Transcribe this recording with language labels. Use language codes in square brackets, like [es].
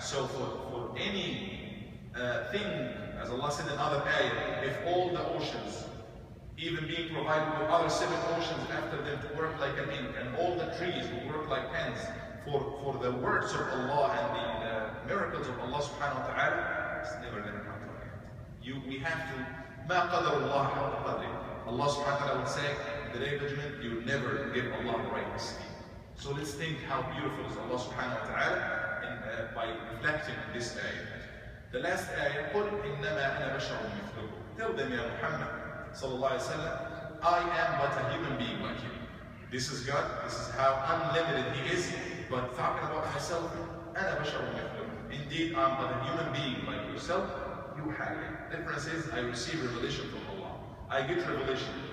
[en] So for any thing, as Allah said in other ayah, if all the oceans, even being provided with other 7 oceans after them to work like an ink, and all the trees will work like pens, for the words of Allah and the miracles of Allah subhanahu wa ta'ala, it's never going to come to an end. We have to, [ar] مَا قَدَرُ اللَّهَ حَقَّ قَدْرِهِ. [en] Allah subhanahu wa ta'ala would say, in the day of judgment, you never give Allah the right esteem. So let's think how beautiful is Allah subhanahu wa ta'ala by reflecting on this ayah. The last ayah, [ar] قُلْ إِنَّمَا أَنَا بَشَرٌ مِثْلُكُمْ. [en] Tell them, Ya Muhammad, sallallahu alayhi wa sallam, I am but a human being like you. This is God, this is how unlimited He is, but talking about myself, [ar] أَنَا بَشَرٌ مِثْلُكُمْ. [en] Indeed, I'm but a human being like yourself. The difference is, I receive revelation from Allah. I get revelation.